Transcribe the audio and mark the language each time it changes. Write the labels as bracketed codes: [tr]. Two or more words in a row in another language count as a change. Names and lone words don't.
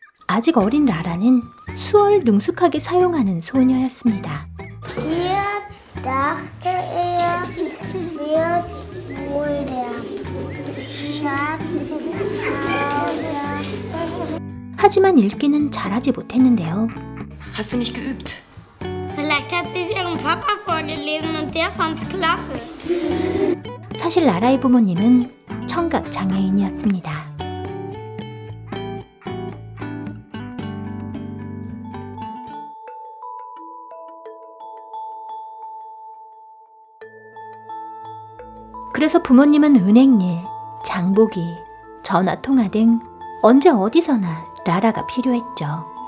[ko] 아직 어린 라라는 수어를 능숙하게 사용하는 소녀였습니다. [de] Hier dachte er, wird wohl der Schatzhauser. [ko] 하지만 읽기는 잘하지 못했는데요. [de] Hast du nicht geübt? Vielleicht hat sie es ihrem Papa vorgelesen und der fand's klasse. [ko] 사실 라라의 부모님은 청각 장애인이었습니다. 그래서 부모님은 은행일, 장보기, 전화통화 등 언제 어디서나 라라가 필요했죠.